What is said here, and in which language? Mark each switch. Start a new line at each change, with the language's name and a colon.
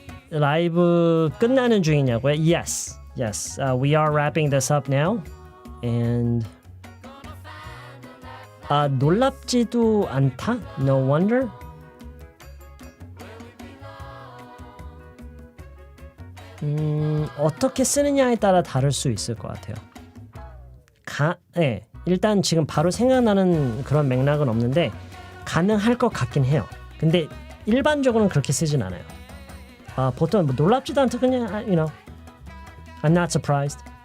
Korean: 라이브 끝나는 중이냐고요?
English: Yes. We are wrapping this up now. And
Korean: 놀랍지도 않다?
English: No wonder.
Korean: 어떻게 쓰느냐에 따라 다를 수 있을 것 같아요. 네, 일단 지금 바로 생각나는 그런 맥락은 없는데 가능할 것 같긴 해요. 근데 일반적으로는 그렇게 쓰진 않아요. 보통 뭐 놀랍지도 않다 그냥
English: you know I'm not surprised.